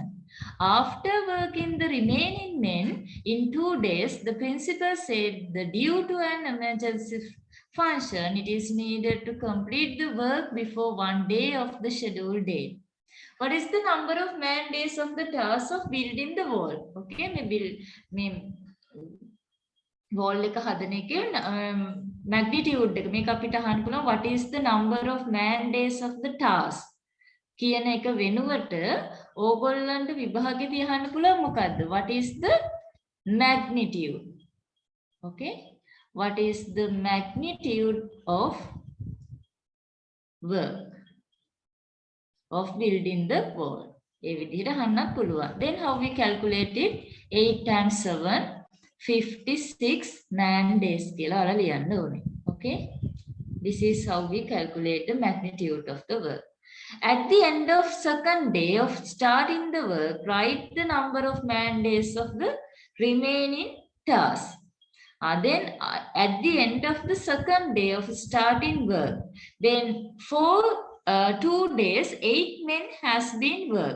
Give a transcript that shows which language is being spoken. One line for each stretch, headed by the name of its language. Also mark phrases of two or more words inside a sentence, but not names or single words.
English: After working the remaining men in 2 days, the principal said that due to an emergency function, it is needed to complete the work before 1 day of the scheduled date. What is the number of man days of the task of building the wall?
Sinhala: Okay, wall එක හදන එකේ magnitude එක මේක අපිට අහන්න පුළුවන්
English: what is the number of man days of the task
Sinhala: කියන එක වෙනුවට ඕගොල්ලන්ට විභාගෙ තියහන්න පුළුවන් මොකද්ද?
English: What is the magnitude? Okay, what is the magnitude of work of building the wall?
Sinhala: ඒ විදිහට අහන්නත් පුළුවන්.
English: Then how we calculate it?
Sinhala: 8 times 7 56
English: man days
Sinhala: කියලා ඔයාලා ලියන්න ඕනේ.
English: Okay, this is how we calculate the magnitude of the work. At the end of second day of starting the work, write the number of man days of the remaining task. Then at the end of the second day of starting work, then for 2 days, 8 men has been worked.